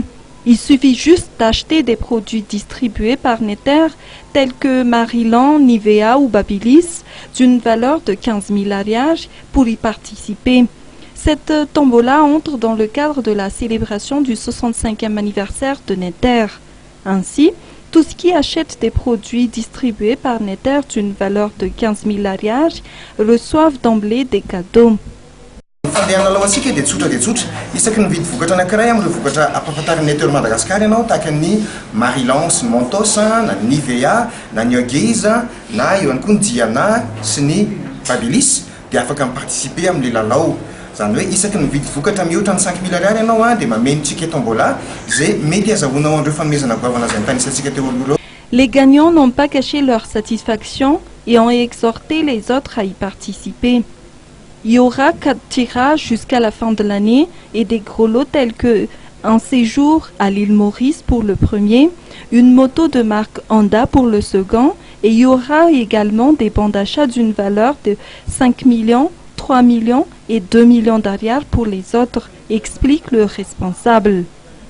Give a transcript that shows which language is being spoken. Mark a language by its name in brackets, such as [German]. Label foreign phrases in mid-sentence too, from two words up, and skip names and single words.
[French] Il suffit juste d'acheter des produits distribués par Netter, tels que Marilan, Nivea ou Babyliss, d'une valeur de 15 000 ariages pour y participer. Cette tombola entre dans le cadre de la célébration du 65e anniversaire de Netter. Ainsi, tous ceux qui achètent des produits distribués par Netter d'une valeur de 15 000 ariages reçoivent d'emblée des cadeaux. [Malagasy] Fandehanalao antsika dia tsotra isaky ny vidy vokatra anankiray amin'ireo vokatra ampahafantariny Netter Madagascar ianao tahaka ny Marilan sy Mentos na Nivea na Niogiza na eo ihany koa ny Diana sy ny Babyliss dia afaka miparticiper amin'ilay lalao. Zany hoe isaky ny vidy vokatra mihoatra ny 5 000 ariary ianao dia mamenitsika tombola izay mety azahoana ao andreo fanomezana goavana izay nitanisika teo aloha. [French] Les gagnants n'ont pas caché leur satisfaction et ont exhorté les autres à y participer. Il y aura 4 tirages jusqu'à la fin de l'année et des gros lots tels que un séjour à l'île Maurice pour le premier, une moto de marque Honda pour le second et il y aura également des bons d'achat d'une valeur de 5 millions, 3 millions et 2 millions d'ariares pour les autres, explique le responsable.